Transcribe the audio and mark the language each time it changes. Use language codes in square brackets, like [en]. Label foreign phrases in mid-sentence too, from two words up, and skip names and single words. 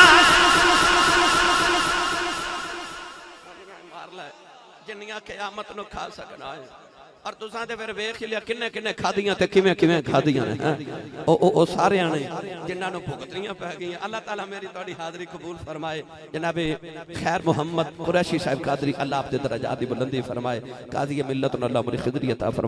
[pa] ਜਿੰਨੀਆਂ ਕ਼ਯਾਮਤ ਨੂੰ ਖਾ ਸਕਨਾ ਹੈ। ਔਰ ਤੁਸਾਂ ਤੇ ਫਿਰ ਵੇਖ ਲਿਆ ਕਿੰਨੇ ਕਿੰਨੇ ਖਾਦੀਆਂ ਤੇ ਕਿਵੇਂ ਕਿਵੇਂ ਖਾਦੀਆਂ ਨੇ। ਓ ਸਾਰੀਆਂ ਨੇ ਜਿਨ੍ਹਾਂ ਨੂੰ ਭੁਗਤਨੀਆਂ ਪੈ ਗਈਆਂ। ਅੱਲਾਹ ਤਾਲਾ ਮੇਰੀ ਤੁਹਾਡੀ ਹਾਜ਼ਰੀ ਕਬੂਲ ਫ਼ਰਮਾਏ। ਜਨਾਬੇ ਖ਼ੈਰ ਮੋਹੰਮਦ ਕੁਰੈਸ਼ੀ ਸਾਹਬ ਕਾਦਰੀ ਅੱਲਾਹ ਆਪਦੇ ਦਰਜਾਤ ਦੀ ਬੁਲੰਦੀ ਫ਼ਰਮਾਏ। ਕਾਜ਼ੀ ਮਿੱਲਤ ਅੱਲਾਹ ਉਮਰ ਖ਼ਿਦਰੀ ਅਤਾ ਫ਼ਰਮਾਏ।